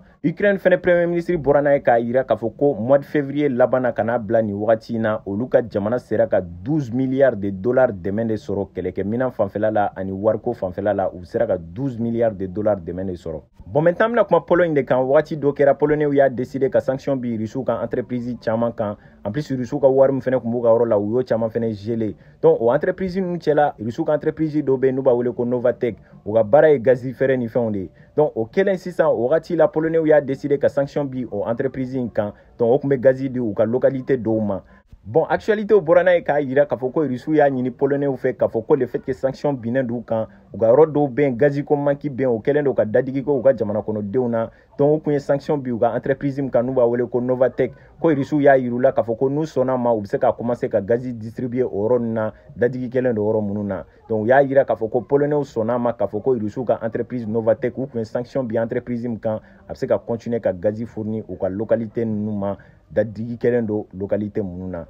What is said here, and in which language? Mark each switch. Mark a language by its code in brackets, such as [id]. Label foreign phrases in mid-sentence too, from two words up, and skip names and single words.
[bm] Ukraine fɛnɛ [fr] premier ministre [bm] bɔra n'a ye k'a yira k'a fɔ ko [fr] mois de février [bm] laban na ka n'a bila nin wagati in na olu ka jamana sera ka 12 [fr] milliards de dollars [bm] dɛmɛ de sɔrɔ kɛlɛkɛminɛn fanfɛla la ani wariko fanfɛla la u sera ka 12 [fr] milliards de dollars [bm] dɛmɛ de sɔrɔ. [fr] Bon maintenant [bm] bɛna kuma Pologne de kan wagati dɔ kɛra polonais y'a décidé ka sanction bi Rusiw kan entreprise caman kan en plus Rusiw ka wari min fɛnɛ tun b'u ka yɔrɔ la u y'o caman fɛnɛ [fr] gelé donc [bm] o entreprise ninnu cɛla Rusiw ka entreprise dɔ bɛ yen n'u b'a wele ko Novatek u ka baara ye gazi fɛrɛ ni fɛnw de ye donc o kɛlen sisan o wagati la polonais y'a décidé ka sanction bi o entreprise in kan donc o tun bɛ gazi di u ka localité dɔw ma. [fr] Bon actualité [bm] bɔra n'a ye k'a yira k'a fɔ ko Rusiw y'a ɲini polonais fɛ k'a fɔ ko [fr] le fait que sanction [bm] binnen d'u kan u ka yɔrɔ dɔw bɛ yen gazi ko manki bɛ yen o kɛlen don ka dadigi kɛ u ka jamana kɔnɔdenw na donc o tun ye sanction bi u ka entreprise min kan n'u b'a wele ko Novatek ko Rusiw y'a yir'u la k'a fɔ ko n'u sɔnna ma u bɛ se ka commencer ka gazi distribuer o yɔrɔ ninnu na dadigi kɛlen don yɔrɔ minnu na donc u y'a yira k'a fɔ ko polonais sɔnna ma k'a fɔ ko Rusiw ka entreprise Novatek u tun ye sanction bi entreprise min kan a bɛ se ka continuer ka gazi fournir u ka localité ninnu ma dadigi kɛlen don localité minnu na.